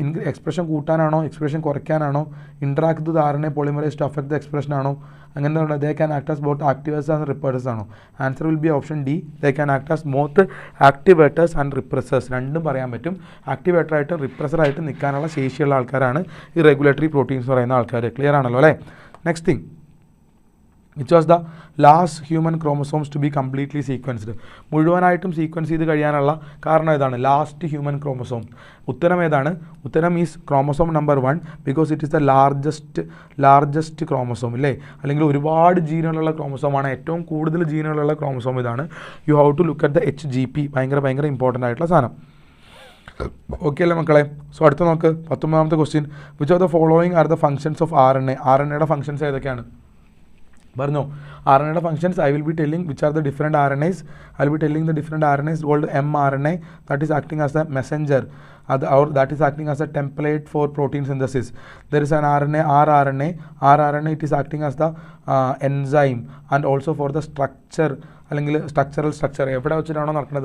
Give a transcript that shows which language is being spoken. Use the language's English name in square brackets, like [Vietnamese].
[Malayalam] Expression കൂട്ടാനാണോ, expression കുറയ്ക്കാനാണോ, [English] interact with RNA polymerase to affect the expression [Malayalam] ആണോ? [English] അങ്ങനെ they can act as both activators and repressors ആണോ? Answer will be option D. They can act as both activators and repressors. [Malayalam] രണ്ടും പറയാൻ പറ്റും. ആക്ടിവേറ്ററായിട്ടും റിപ്രസറായിട്ടും നിൽക്കാനുള്ള ശേഷിയുള്ള ആൾക്കാരാണ് ഈ റെഗുലേറ്ററി പ്രോട്ടീൻസ് പറയുന്ന ആൾക്കാർ. ക്ലിയർ ആണല്ലോ അല്ലേ? [English] Next thing, which was the last human chromosomes to be completely sequenced? [Malayalam] മുഴുവനായിട്ടും സീക്വൻസ് ചെയ്ത് കഴിയാനുള്ള കാരണം ഏതാണ്? Last human chromosome. ഉത്തരം ഏതാണ്? [English] ഉത്തരം is chromosome number 1 because it is the largest chromosome അല്ലേ? [Malayalam] അല്ലെങ്കിൽ ഒരുപാട് ജീനുകളുള്ള ക്രോമസോമാണ്. ഏറ്റവും കൂടുതൽ ജീനുകളുള്ള ക്രോമസോം ഇതാണ്. [English] You have to look at the HGP. [Malayalam] ഭയങ്കര ഇമ്പോർട്ടൻ്റ് ആയിട്ടുള്ള സാധനം. ഓക്കെ അല്ലേ മക്കളെ? [English] So അടുത്ത നോക്ക്, 19ാമത്തെ question. Which of the following are the functions of RNA? [Malayalam] RNAയുടെ functions ഏതൊക്കെയാണ്? പറഞ്ഞു. [English] RNAയുടെ functions I will be telling which are the different RNAs. I will be telling the different RNAs called mRNA that is acting as a messenger or that is acting as a template for protein synthesis. There is an RNA, rRNA it is acting as the enzyme and also for the structure [Malayalam] അല്ലെങ്കിൽ structure എവിടെ വെച്ചിട്ടാണോ നടക്കുന്നത്.